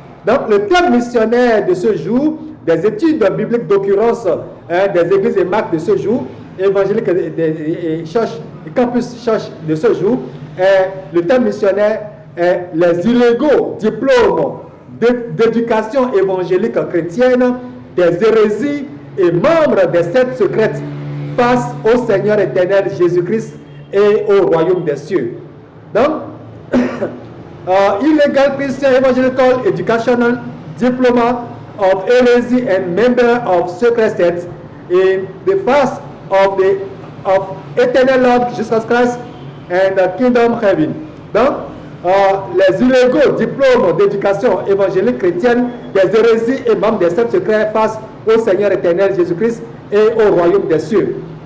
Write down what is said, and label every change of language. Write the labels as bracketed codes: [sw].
[fr] Donc, le thème missionnaire de ce jour, des études bibliques d'occurrence des églises et marques de ce jour, évangéliques et campus church de ce jour, le thème missionnaire est les illégaux diplômes d'éducation évangélique chrétienne, des hérésies et membres des sectes secrètes face au Seigneur éternel Jésus-Christ et au royaume des cieux. [en] Donc, illegal Christian evangelical educational diploma of heresy and member of secret sects in the face of eternal Lord Jesus Christ and kingdom heaven. [fr] Donc, les illégaux diplômes d'éducation évangélique chrétienne, des hérésies et membres des sept secrets face au Seigneur éternel Jésus-Christ et au royaume des cieux.